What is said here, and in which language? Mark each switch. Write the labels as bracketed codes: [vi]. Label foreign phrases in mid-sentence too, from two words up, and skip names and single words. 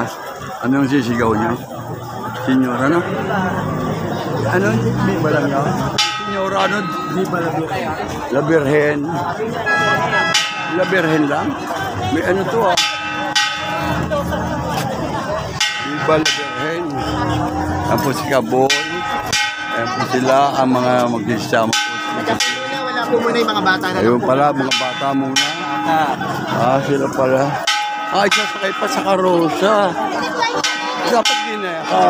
[tl] Ano yung sisigaw niyo? Senyora, ano? Ano? Di ba lang yun? Senyora, ano? Di ba lang yun? La Virgen. La Virgen lang? May ano to, [es] ah? Viva la Virgen. [tl] Yan po si Kaboy. Yan po sila ang mga magsisama po. Wala po muna yung mga bata na Ayun pala, mga bata muna. Sila pala. Sasakay pa sa karosa. Dapat din eh.